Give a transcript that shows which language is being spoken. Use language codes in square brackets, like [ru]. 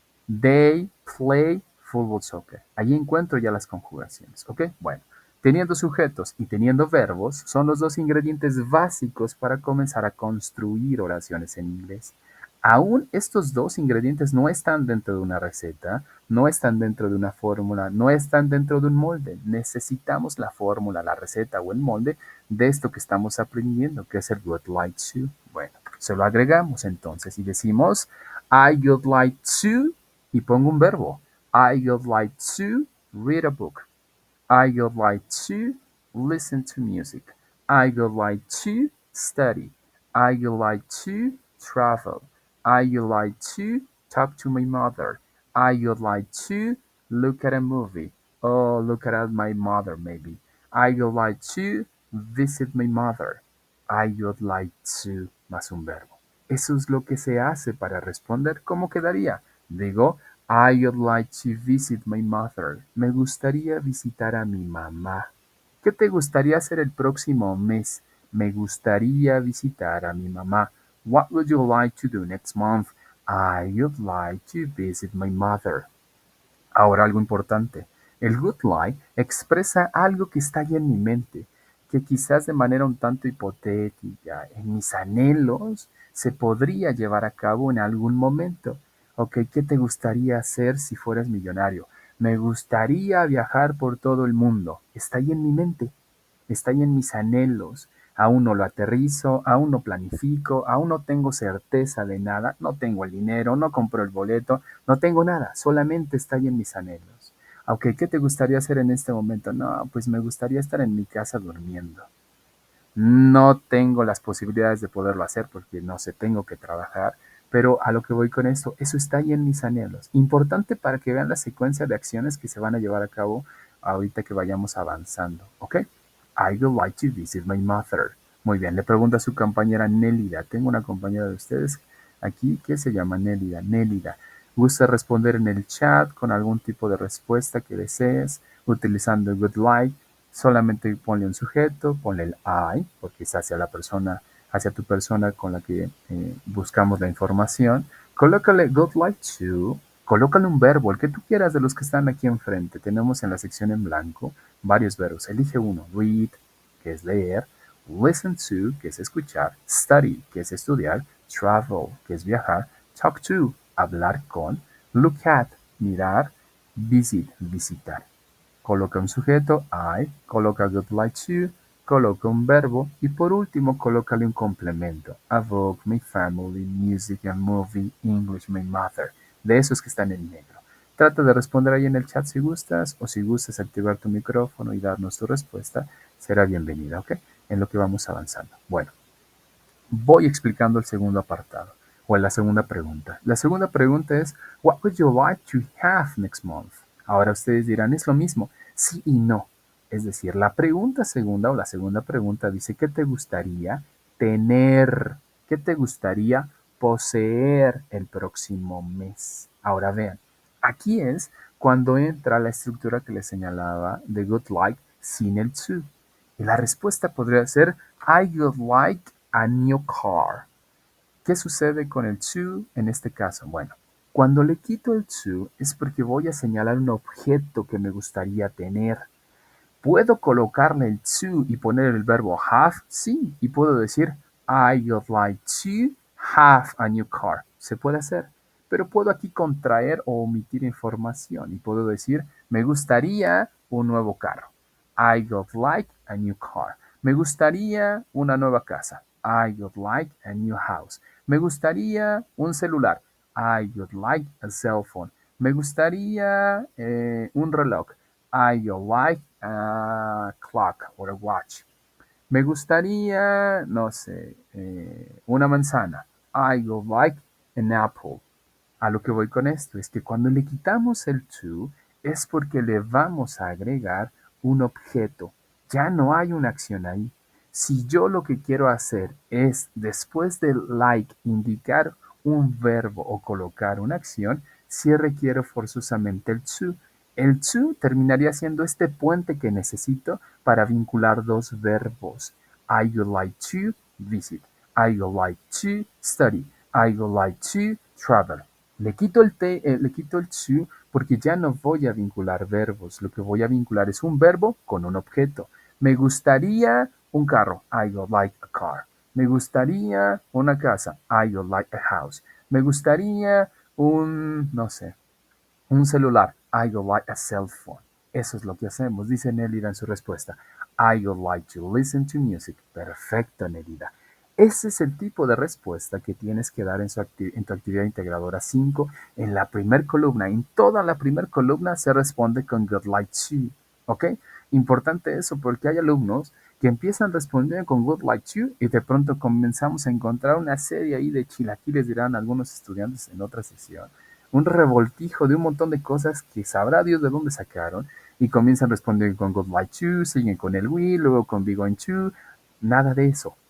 [en] They play football soccer. [es] Allí encuentro ya las conjugaciones, ¿ok? Bueno, teniendo sujetos y teniendo verbos son los dos ingredientes básicos para comenzar a construir oraciones en inglés. Aún estos dos ingredientes no están dentro de una receta, no están dentro de una fórmula, no están dentro de un molde. Necesitamos la fórmula, la receta o el molde de esto que estamos aprendiendo, que es el would like to. Bueno, se lo agregamos entonces y decimos [en] I would like to [es] y pongo un verbo. [en] I would like to read a book. I would like to listen to music. I would like to study. I would like to travel. I would like to talk to my mother. I would like to look at a movie. Oh, look at my mother, maybe. I would like to visit my mother. I would like to [es] más un verbo. Eso es lo que se hace para responder. ¿Cómo quedaría? [en] Digo, I would like to visit my mother. [es] Me gustaría visitar a mi mamá. ¿Qué te gustaría hacer el próximo mes? Me gustaría visitar a mi mamá. [en] What would you like to do next month? I would like to visit my mother. [es] Ahora algo importante. El would like expresa algo que está ahí en mi mente, que quizás de manera un tanto hipotética, en mis anhelos, se podría llevar a cabo en algún momento. Ok, ¿qué te gustaría hacer si fueras millonario? Me gustaría viajar por todo el mundo. Está ahí en mi mente, está ahí en mis anhelos. Aún no lo aterrizo, aún no planifico, aún no tengo certeza de nada, no tengo el dinero, no compro el boleto, no tengo nada, solamente está ahí en mis anhelos. Ok, ¿qué te gustaría hacer en este momento? No, pues me gustaría estar en mi casa durmiendo. No tengo las posibilidades de poderlo hacer porque no sé, tengo que trabajar, pero a lo que voy con esto, eso está ahí en mis anhelos. Importante para que vean la secuencia de acciones que se van a llevar a cabo ahorita que vayamos avanzando, ¿ok? [en] I would like to visit my mother. [es] Muy bien, le pregunta a su compañera Nélida. Tengo una compañera de ustedes aquí que se llama Nélida. Nélida, ¿gusta responder en el chat con algún tipo de respuesta que desees utilizando would like? Solamente ponle un sujeto, ponle el I, porque es hacia la persona, hacia tu persona con la que buscamos la información. Colócale would like to, colócale un verbo, el que tú quieras de los que están aquí enfrente. Tenemos en la sección en blanco varios verbos. Elige uno. Read, que es leer. Listen to, que es escuchar. Study, que es estudiar. Travel, que es viajar. Talk to, hablar con. Look at, mirar. Visit, visitar. Coloca un sujeto, I, coloca would like to, coloca un verbo y por último colócale un complemento. [en] A book, my family, music, a movie, English, my mother. [es] De esos que están en negro. Trata de responder ahí en el chat si gustas o si gustas activar tu micrófono y darnos tu respuesta, será bienvenida, ¿ok? En lo que vamos avanzando. Bueno, voy explicando el segundo apartado o la segunda pregunta. La segunda pregunta es, [en] what would you like to have next month? [es] Ahora ustedes dirán, es lo mismo, sí y no. Es decir, la pregunta segunda o la segunda pregunta dice, ¿qué te gustaría tener? ¿Qué te gustaría poseer el próximo mes? Ahora vean, aquí es cuando entra la estructura que les señalaba de good like sin el to. Y la respuesta podría ser, [en] I would like a new car. [es] ¿Qué sucede con el to en este caso? Bueno, cuando le quito el to es porque voy a señalar un objeto que me gustaría tener. ¿Puedo colocarle el to y poner el verbo have? Sí, y puedo decir [en] I would like to have a new car. [es] Se puede hacer, pero puedo aquí contraer o omitir información y puedo decir me gustaría un nuevo carro. [en] I would like a new car. [es] Me gustaría una nueva casa. [en] I would like a new house. [es] Me gustaría un celular. [en] I would like a cell phone. [es] Me gustaría un reloj. [en] I would like a clock or a watch. [es] Me gustaría, no sé, una manzana. [en] I would like an apple. [es] A lo que voy con esto es que cuando le quitamos el to es porque le vamos a agregar un objeto. Ya no hay una acción ahí. Si yo lo que quiero hacer es después del like indicar un verbo o colocar una acción, sí requiero forzosamente el to. El to terminaría siendo este puente que necesito para vincular dos verbos. [en] I would like to visit. I would like to study. I would like to travel. [es] Le quito el to porque ya no voy a vincular verbos. Lo que voy a vincular es un verbo con un objeto. Me gustaría un carro. [en] I would like a car. [es] Me gustaría una casa. [en] I would like a house. [es] Me gustaría no sé, un celular. [en] I would like a cell phone. [es] Eso es lo que hacemos, dice Nelida en su respuesta. [en] I would like to listen to music. [es] Perfecto, Nelida. Ese es el tipo de respuesta que tienes que dar en tu actividad integradora 5 en la primer columna. En toda la primer columna se responde con would like to. ¿Ok? Importante eso porque hay alumnos que empiezan respondiendo con would like to y de pronto comenzamos a encontrar una serie ahí de chilaquiles, dirán algunos estudiantes en otra sesión, un revoltijo de un montón de cosas que sabrá Dios de dónde sacaron y comienzan a responder con would like to, siguen con el will, luego con be going to, nada de eso.